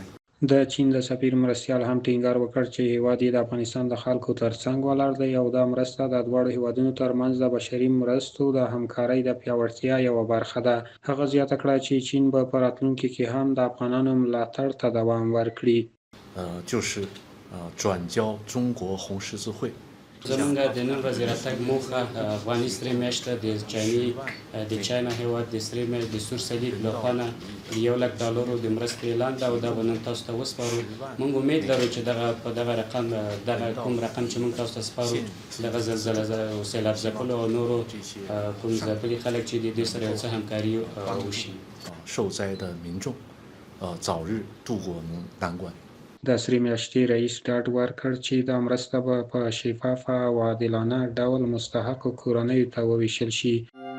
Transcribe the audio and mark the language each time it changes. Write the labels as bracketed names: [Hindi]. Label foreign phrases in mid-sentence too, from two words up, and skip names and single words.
[Pashto] د چین د سفیر مرستیال هم ټینګار وکړ چې هیواد یې د افغانستان د خلکو ترڅنګ ولاړ دی او دا مرسته د دواړو هیوادونو ترمنځ د بشري مرستو د همکارۍ د پیاوړتیا یوه برخه ده. هغه زیاته کړه چې چین به په راتلونکي کې هم د افغانانو ملاتړ ته دوام ورکړي. [Chinese] 就是转交中国红十字会。 [Pashto] زمونږ د نن ورځې راتګ موخه افغاني سرې میاشته د چاینا هیواد د سرې میاشت د سور صلیب له خوا نه د $100,000 د مرستې اعلان ده او دا به نن تاسو ته وسپارو. موږ امید لرو چې په دغه کوم رقم چې موږ تاسو ته سپارو دغه زلزله او سیلاب ځپلو او نورو کوم ځپلي خلک چې د دې سره یو څه همکاري وشي. [Chinese] 受灾的民众早日度过难关。 [Pashto] د سرې میاشتې رئیس ډاډ ورکړ چې دا مرسته به په شفافه او عادلانه ډول مستحقو کورنیو ته وویشل شي.